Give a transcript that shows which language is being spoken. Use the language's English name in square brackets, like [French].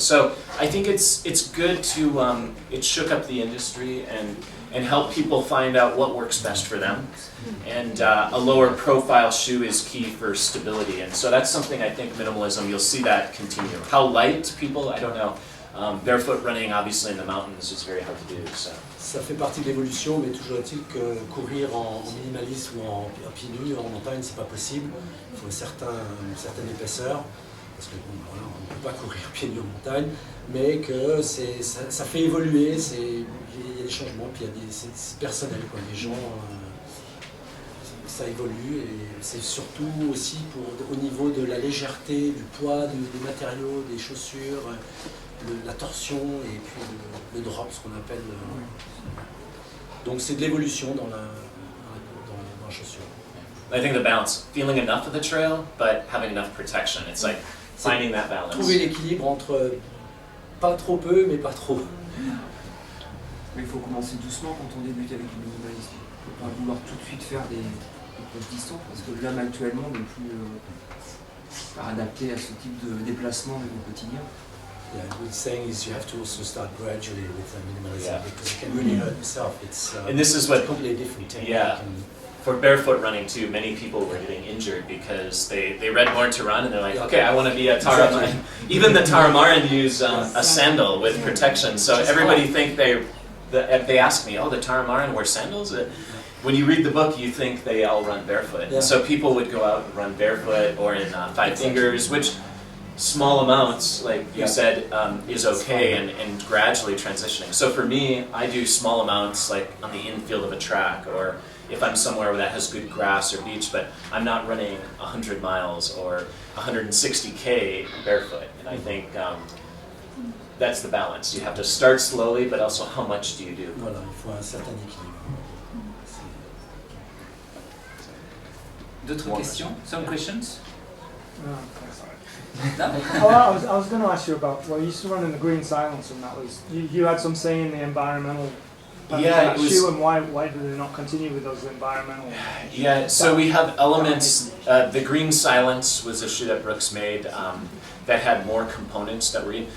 [English] So I think it's good to, it shook up the industry and help people find out what works best for them. And a lower profile shoe is key for stability. And so that's something I think minimalism, you'll see that continue. How light people, I don't know. Barefoot running obviously in the mountains is very hard to do. So. [French] Ça fait partie de l'évolution, mais toujours est-il que courir en minimaliste ou en pieds nus en montagne, c'est pas possible. Il faut une certaine épaisseur, parce que bon, voilà, on ne peut pas courir pieds nus en montagne, mais que ça fait évoluer, il y a des changements, puis c'est personnel, quoi. Les gens, ça évolue, et c'est surtout aussi au niveau de la légèreté, du poids des matériaux, des chaussures, la torsion et puis le drop, ce qu'on appelle. Donc c'est de l'évolution dans la chaussure. [English] I think the balance, feeling enough of the trail, but having enough protection. It's like finding that balance. [French] Trouver l'équilibre entre pas trop peu, mais pas trop. Mais il faut commencer doucement quand on débute avec le minimalisme. Il ne faut pas vouloir tout de suite faire des grosses distances, parce que l'homme actuellement n'est plus adapté à ce type de déplacement au quotidien. [English] Yeah, what he's saying is you have to also start gradually with minimalism, because you can really hurt yourself. It's and this is what, completely different technique. Yeah. For barefoot running too, many people were getting injured because they read Born to Run and they're like, okay, I want to be a Tarahumara. Even the Tarahumara use a sandal with protection. So everybody think they ask me, oh, the Tarahumara wear sandals? When you read the book, you think they all run barefoot. Yeah. So people would go out and run barefoot or in 5 fingers, which small amounts, like you said, is okay, and gradually transitioning. So for me, I do small amounts like on the infield of a track, or if I'm somewhere that has good grass or beach, but I'm not running 100 miles or 160K barefoot. And I think that's the balance. You have to start slowly, but also how much do you do? [French] Voilà, il faut un certain équilibre. D'autres questions? [English] Some questions? No, sorry. No? Oh, I was going to ask you about, well, you used to run in the Green Silence, and that was, you had some say in the environmental Yeah, it was, shoe, and why did they not continue with those environmental? yeah, so we have elements, the Green Silence was a shoe that Brooks made that had more components that were in.